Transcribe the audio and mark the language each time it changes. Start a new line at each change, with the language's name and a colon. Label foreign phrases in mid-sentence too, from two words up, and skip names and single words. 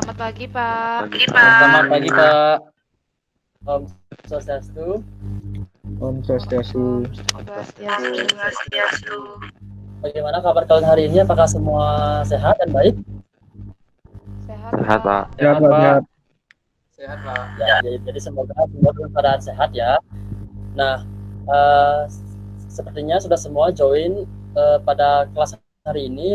Indonesian: pagi, Pak. Selamat pagi, Pak. Om Swastiastu. Om Swastiastu. Om Swastiastu. Bagaimana kabar kalian hari ini? Apakah semua sehat dan baik? Sehat, Pak. Sehat, Pak. Sehat. Sehat, Pak. Ya, jadi semoga semua dalam keadaan sehat ya. Nah, sepertinya sudah semua join pada kelas hari ini.